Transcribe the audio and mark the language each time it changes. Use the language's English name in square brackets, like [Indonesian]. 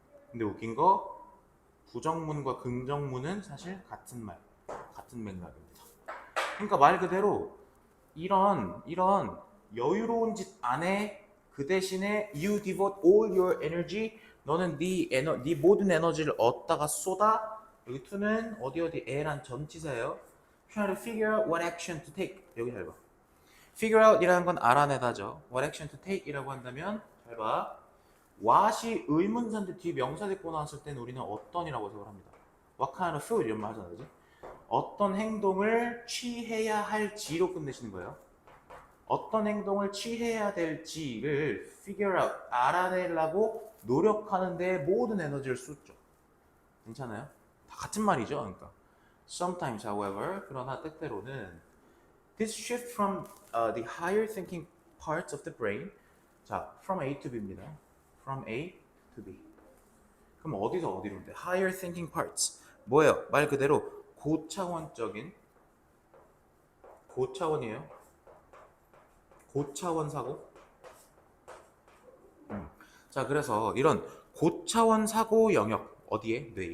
[Korean] 근데 웃긴 거 부정문과 긍정문은 사실 같은 말, 같은 맥락입니다. 그러니까 말 그대로 이런 여유로운 짓 안에 그 대신에 [English] you devote all your energy [Korean] 너는 네 모든 에너지를 얻다가 쏟아. 여기 to는 어디 에란 전치사예요. [English] try to figure out what action to take. [Korean] 여기 잘 봐. figure out 이라는 건 알아내다죠. [English] what action to take [Korean] 이라고 한다면 잘 봐. what이 의문사인데 뒤 명사 듣고 나왔을 때는 우리는 어떤이라고 해석을 합니다. [English] what kind of food [Korean] 이런 말 하잖아, 그지? 어떤 행동을 취해야 할지로 끝내시는 거예요. 어떤 행동을 취해야 될지를 figure out, 알아내려고 노력하는데 모든 에너지를 쏟죠. 괜찮아요? 다 같은 말이죠. [English] 그러니까 sometimes, however, [Korean] 그러나 때때로는 [English] this shift from the higher thinking parts of the brain, 자, from A to B입니다. From A to B. [Korean] 그럼 어디서 어디로인데? [English] Higher thinking parts. 뭐예요? [Korean] 말 그대로 고차원적인 고차원이에요. 고차원 사고. 자, 그래서 이런 고차원 사고 영역 어디에?